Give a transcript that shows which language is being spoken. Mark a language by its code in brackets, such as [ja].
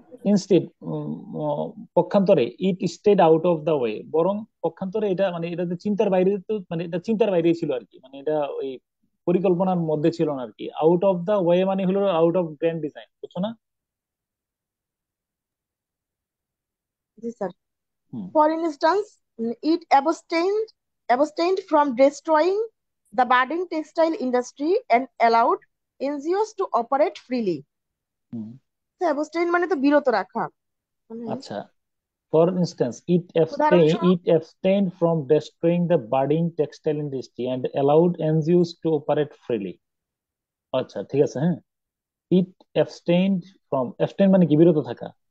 [en] instead, [bn] পক্ষান্তরে, [en] it stayed out of the way, [bn] বরং পক্ষান্তরে এটা মানে এটা যে চিন্তার বাইরে, তো মানে এটা চিন্তার বাইরেই ছিল আর কি, মানে এটা ওই পরিকল্পনার মধ্যে ছিল না আর কি। [en] out of the way [bn] মানে হলো [en] out of grand design, [bn] বুঝছো না? জি sir. Hmm. [en] For instance, it abstained from destroying the budding textile industry and allowed NGOs to operate freely. [bn] Hmm. So, abstain মানে তো বিরত রাখা, মানে আচ্ছা, ফর ইনস্ট্যান্স, উদাহরণস্বরূপ [en] it abstained from destroying the budding textile industry and allowed NGOs to operate freely. [bn] আচ্ছা, ঠিক আছে, হ্যাঁ। [en] it abstained from, [bn] abstain মানে কি, বিরত থাকা।